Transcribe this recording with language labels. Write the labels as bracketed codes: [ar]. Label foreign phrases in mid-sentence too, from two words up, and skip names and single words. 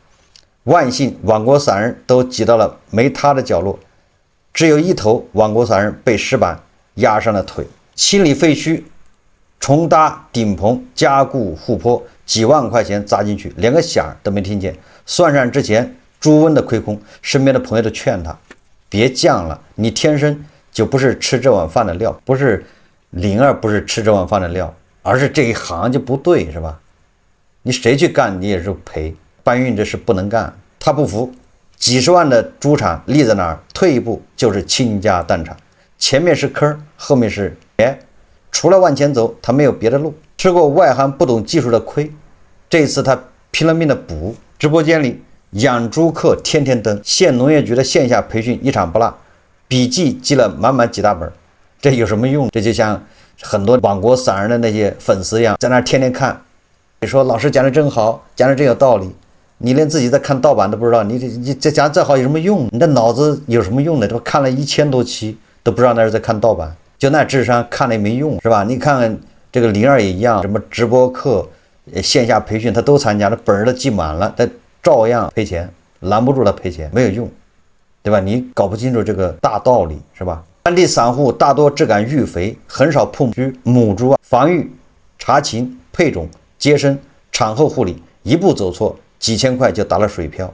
[zh] 萬幸網國散人都擠到了沒塌的角落，只有一頭網國散人被石板壓上了腿。清理廢墟，重搭頂棚，加固護坡，幾萬塊錢砸進去，連個響都沒聽見。算上之前豬瘟的虧空，身邊的朋友都勸他別犟了，你天生就不是吃這碗飯的料。不是靈兒不是吃這碗飯的料，而是這一行就不對，是吧？你誰去幹你也是賠。搬運这事不能幹，他不服。幾十萬的豬場立在那兒，退一步就是傾家蕩產，前面是坑，後面是除了往前走，他沒有別的路。吃過外行不懂技術的虧，這一次他拼了命的補。直播間裡養豬課天天登，縣農業局的線下培訓一場不落，筆記記了滿滿幾大本。這有什麼用？這就像很多網國散人的那些粉絲一樣，在那天天看。你說老師講的真好，講的真有道理，你連自己在看盜版都不知道，你這講再好有什麼用？你的腦子有什麼用呢？都看了1000多期都不知道那是在看盜版，就那智商看了也沒用，是吧？你看看這個靈兒也一樣，什麼直播課、線下培訓他都參加了，本兒都記滿了，他照樣賠錢，攔不住他賠錢，沒有用，對吧？你搞不清楚這個大道理，是吧？當地散戶大多只敢育肥，很少碰母豬，防御、查勤、配種、接生、產後護理，一步走錯，幾千塊就打了水漂。